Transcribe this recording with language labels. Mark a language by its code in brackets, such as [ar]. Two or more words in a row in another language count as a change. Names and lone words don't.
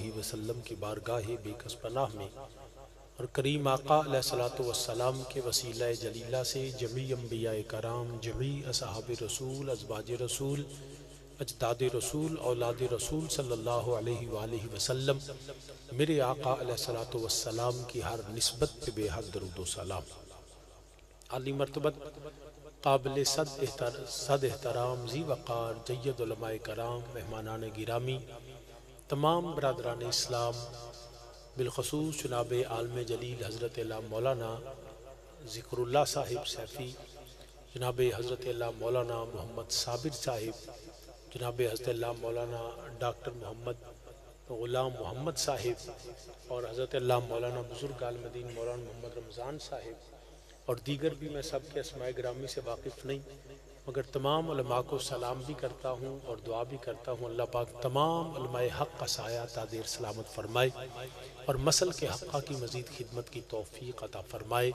[ur] وسلم کی بارگاہ بے کس پناہ میں اور کریم آقا [ar] علیہ السلام [ur] کے وسیلہ جلیلہ سے جمیع انبیاء کرام جمیع اصحاب رسول ازواج رسول اجداد رسول اولاد رسول [ar] صلی اللہ علیہ وآلہ وسلم [ur] میرے آقا [ar] علیہ السلام [ur] کی ہر نسبت پہ بے حد درود و سلام عالی مرتبت قابل صد احترام ذی وقار جید علماء کرام مہمانان گرامی تمام برادران اسلام بالخصوص جناب عالم جلیل حضرت علامہ مولانا ذکر اللہ صاحب سیفی، جناب حضرت اللہ مولانا محمد صابر صاحب، جناب حضرت اللہ مولانا ڈاکٹر محمد غلام محمد صاحب، اور حضرت اللہ مولانا بزرگ عالمدین مولانا محمد رمضان صاحب، اور دیگر بھی میں سب کے اسماء گرامی سے واقف نہیں، مگر تمام علماء کو سلام بھی کرتا ہوں اور دعا بھی کرتا ہوں اللہ پاک تمام علماء حق کا سایہ تادیر سلامت فرمائے اور مسل کے حقہ کی مزید خدمت کی توفیق عطا فرمائے۔